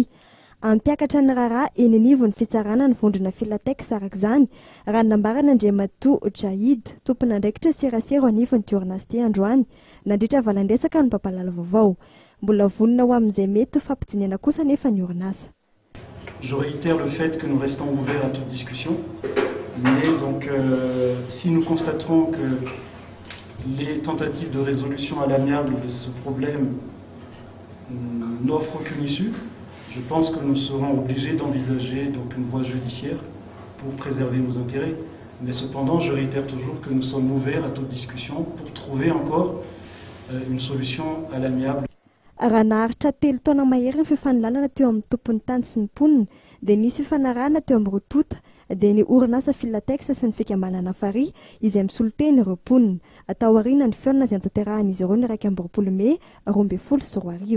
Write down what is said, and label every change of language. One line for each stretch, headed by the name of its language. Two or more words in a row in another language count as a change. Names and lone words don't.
Malagasy: Ampiakatra ny raharaha eny anivon'ny fitsarana ny vondrona Filatex araka izany raha nambarana Andriamatoa Jahid tompona andraikitra serasera ao anivon'ny orinasa ity androany nandritra valandresaka ny mpampalala vaovao mbola vonona ho amin'izay mety fampidiniana kosa nefa ny orinasa.
French: Je réitère le fait que nous restons ouverts à toute discussion, mais donc si nous constaterons que les tentatives de résolution à l'amiable de ce problème n'offrent aucune issue, je pense que nous serons obligés d'envisager donc une voie judiciaire pour préserver nos intérêts. Mais cependant, je réitère toujours que nous sommes ouverts à toute discussion pour trouver encore une solution à l'amiable.
Malagasy: Raha naharitra 3 taona mahery ny fifanolalana teo amin'ny tompon'ny tany sy ny mponina dia nisy fifanarahana teo amin'ny rotota dia ny orinasa Filatex sy ny fikambanana Farihy izay misoliteny ireo mponina atao aoriana ny feonana izay antaterahan'izy ireo ny 20 Mey 2024.